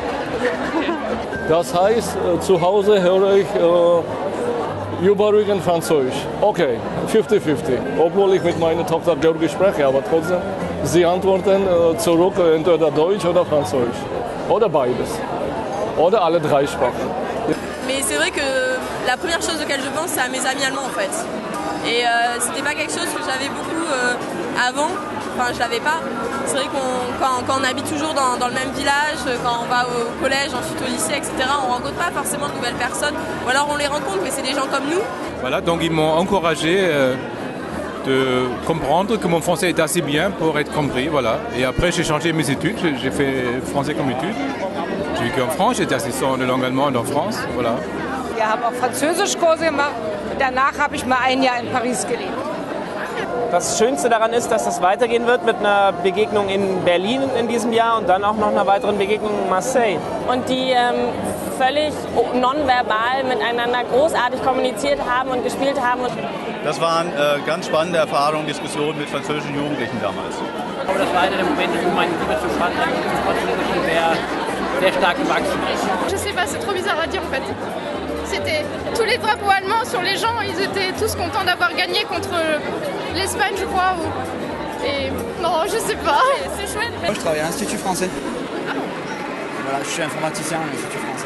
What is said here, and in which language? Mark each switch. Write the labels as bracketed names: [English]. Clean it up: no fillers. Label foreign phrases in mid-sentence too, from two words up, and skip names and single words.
[German] Das heißt, zu Hause höre ich überwiegend Französisch. Okay, 50-50. Obwohl ich mit meiner Tochter Georgisch spreche, aber trotzdem, sie antworten zurück entweder Deutsch oder Französisch. Oder beides. Oder alle 3 Sprachen. [French] Mais c'est vrai que la première chose auquel je pense, c'est à mes amis allemands en fait. Et c'était pas quelque chose que j'avais beaucoup avant, enfin je l'avais pas. C'est vrai quand on habite toujours dans le même village, quand on va au collège, ensuite au lycée, etc., on rencontre pas forcément de nouvelles personnes. Ou alors on les rencontre, mais c'est des gens comme nous. Voilà, donc ils m'ont encouragé de comprendre que mon français est assez bien pour être compris, voilà. Et après j'ai changé mes études, j'ai fait français comme études. J'ai vécu en France, j'étais assistant de langue allemande en France, voilà. [German] Wir haben auch Französischkurse gemacht. Danach habe ich mal ein Jahr in Paris gelebt. Das Schönste daran ist, dass das weitergehen wird mit einer Begegnung in Berlin in diesem Jahr und dann auch noch einer weiteren Begegnung in Marseille. Und die völlig nonverbal miteinander großartig kommuniziert haben und gespielt haben. Das waren ganz spannende Erfahrungen, Diskussionen mit französischen Jugendlichen damals. Aber das war einer der Momente, wo meine Liebe zu Frankreich und zum Französischen sehr stark gewachsen ist. [French] Je sais pas, c'est trop bizarre à dire en fait. C'était tous les drapeaux allemands sur les gens, ils étaient tous contents d'avoir gagné contre l'Espagne, je crois. Et non, je sais pas. C'est chouette. Moi, je travaille à l'Institut français. Voilà, je suis informaticien à l'Institut français.